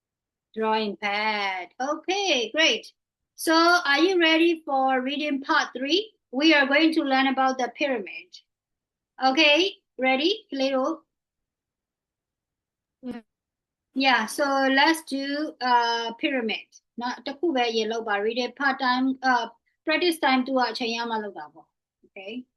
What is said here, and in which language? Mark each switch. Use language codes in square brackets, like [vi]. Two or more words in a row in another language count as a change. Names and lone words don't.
[en] Drawing pad. Okay, great. So are you ready for reading part 3? We are going to learn about the pyramid. Okay, ready, Leo? Yeah. Yeah, so let's do pyramid. [my] နော်တစ်ခုပဲရေလောက်ပါ [en] reading part time practice time [my] 2 ကအချိန်ရမှလောက်တာပေါ့ okay